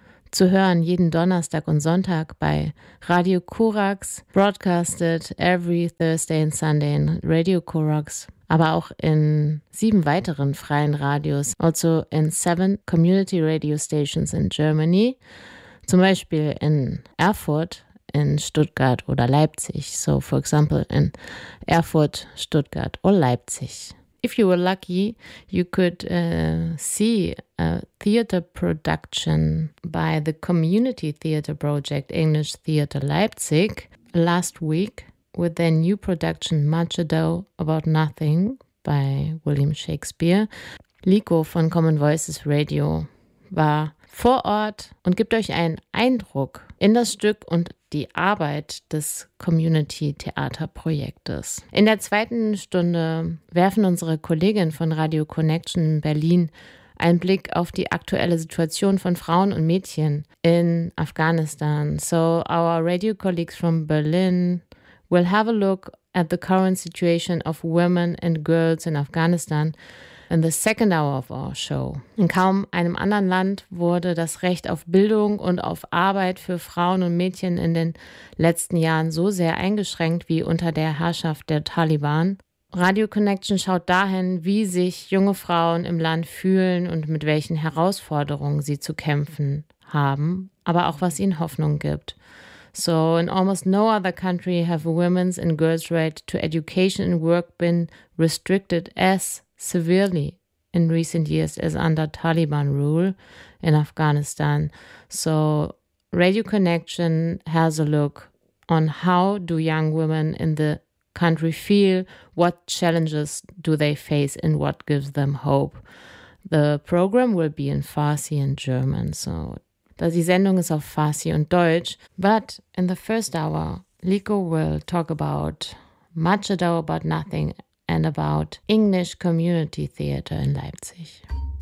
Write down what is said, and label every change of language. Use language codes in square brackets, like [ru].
[de] Zu hören jeden Donnerstag und Sonntag bei Radio Korax, [en] broadcasted every Thursday and Sunday in Radio Korax, [de] aber auch in 7 weiteren freien Radios, also in 7 [en] Community Radio Stations in Germany, [de] zum Beispiel in Erfurt, in Stuttgart oder Leipzig. [en] So, for example, in Erfurt, Stuttgart or Leipzig. If you were lucky, you could see a theater production by the Community Theater Project English Theater Leipzig last week with their new production Much Ado About Nothing by William Shakespeare. [de] Liko von Common Voices Radio war vor Ort und gibt euch einen Eindruck in das Stück und die Arbeit des Community-Theater-Projektes. In der 2. Stunde werfen unsere Kolleginnen von Radio Connection Berlin einen Blick auf die aktuelle Situation von Frauen und Mädchen in Afghanistan. [en] So our radio colleagues from Berlin will have a look at the current situation of women and girls in Afghanistan in the second hour of our show. [de] In kaum einem anderen Land wurde das Recht auf Bildung und auf Arbeit für Frauen und Mädchen in den letzten Jahren so sehr eingeschränkt wie unter der Herrschaft der Taliban. Radio Connection schaut dahin, wie sich junge Frauen im Land fühlen und mit welchen Herausforderungen sie zu kämpfen haben, aber auch was ihnen Hoffnung gibt. [en] So, in almost no other country have women's and girls' right to education and work been restricted as severely in recent years as under Taliban rule in Afghanistan. So Radio Connection has a look on how do young women in the country feel, what challenges do they face and what gives them hope. The program will be in Farsi and German. [de] So die Sendung ist auf Farsi und Deutsch. [en] But in the first hour, Liko will talk about Much Ado About Nothing and about English Community Theater in Leipzig.